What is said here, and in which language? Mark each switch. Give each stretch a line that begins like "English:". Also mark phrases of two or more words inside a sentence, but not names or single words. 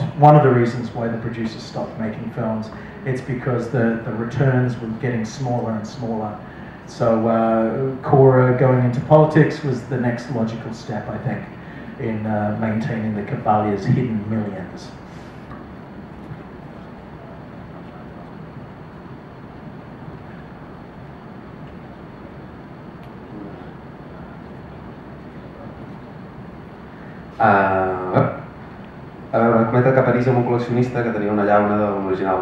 English: One of the reasons why the producers stopped making films. It's because the returns were getting smaller and smaller. So Cora going into politics was the next logical step, I think, in maintaining the Cavaliers' hidden millions.
Catalan: A veure, comenta que a París hi ha un col·leccionista que tenia una llauna de l'original